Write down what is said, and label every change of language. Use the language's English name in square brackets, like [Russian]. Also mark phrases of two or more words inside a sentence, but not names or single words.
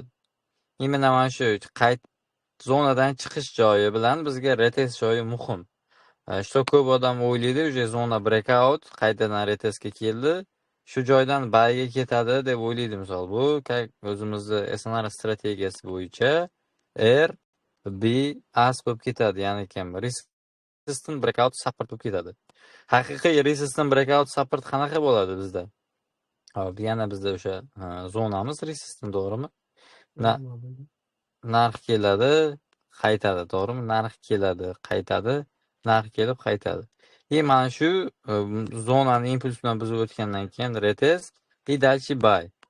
[Uzbek] Imенно mana shu zonadan chiqish joyi bilan bizga retest joyi muhim. Что ko'p odam o'ylaydi, o'sha zona breakout qaytadan retestga keldi, shu joydan buyga ketadi deb o'ylaydi. Misol, bu o'zimizning SNR strategiyasi bo'yicha R B as bo'lib ketadi, ya'ni [English] resistant breakout support [Uzbek] bo'lib ketadi. Haqiqiy [English] resistant breakout support [Uzbek] qanaqa bo'ladi bizda? Hop, yana bizda o'sha zonamiz resistant, to'g'rimi? Narx keladi, qaytadi, to'g'rimi? Narx keladi, qaytadi, narx kelib qaytadi. Mana shu zonani impuls bilan buzib o'tgandan keyin retest [Russian] и дальше [Uzbek] buy.